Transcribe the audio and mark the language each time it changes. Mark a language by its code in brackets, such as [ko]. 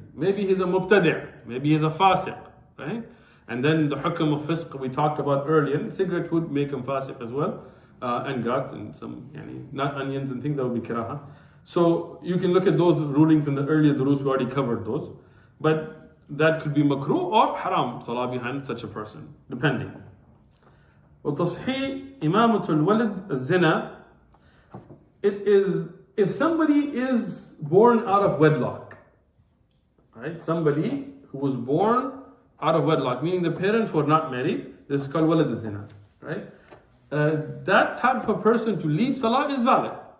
[en] Maybe he's a mubtadi', maybe he's a fasiq, right? And then the hukm of fiqh we talked about earlier, cigarette would make him fasiq as well, and gut and some not onions and things, that would be karaha. So you can look at those rulings in the earlier durus, we already covered those. But that could be makruh or haram, salah behind such a person, depending. [ar] وتصحيح إمامة الولد الزنا. [en] It is if somebody is born out of wedlock, right? Somebody who was born out of wedlock, meaning the parents were not married. This is called walad al-zina, right? That type of a person to lead salah is valid.